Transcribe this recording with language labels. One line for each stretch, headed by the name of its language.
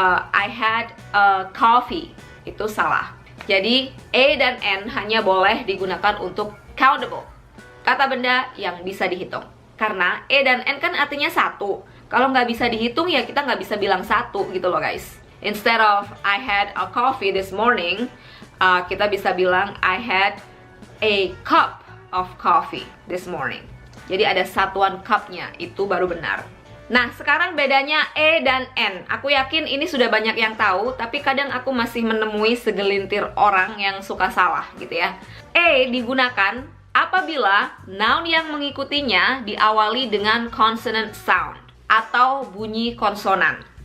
English: I had a coffee,
Indonesian: itu salah. Jadi a dan n hanya boleh digunakan untuk countable, kata benda yang bisa dihitung. Karena a dan n kan artinya satu. Kalau nggak bisa dihitung ya kita nggak bisa bilang satu gitu loh guys.
English: Instead of I had a coffee this morning,
Indonesian: kita bisa bilang
English: I had a cup of coffee this morning.
Indonesian: Jadi ada satuan cupnya, itu baru benar. Nah, sekarang bedanya e dan n. Aku yakin ini sudah banyak yang tahu, tapi kadang aku masih menemui segelintir orang yang suka salah gitu ya. E digunakan apabila noun yang mengikutinya diawali dengan consonant sound atau bunyi konsonan.